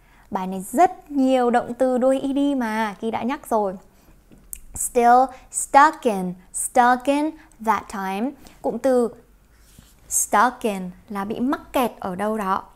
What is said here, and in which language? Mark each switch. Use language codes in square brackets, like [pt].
[vi] Bài này rất nhiều động từ đuôi ed mà Kỳ đã nhắc rồi. [en] Still stuck in that time. [vi] Cụm từ stuck in là bị mắc kẹt ở đâu đó.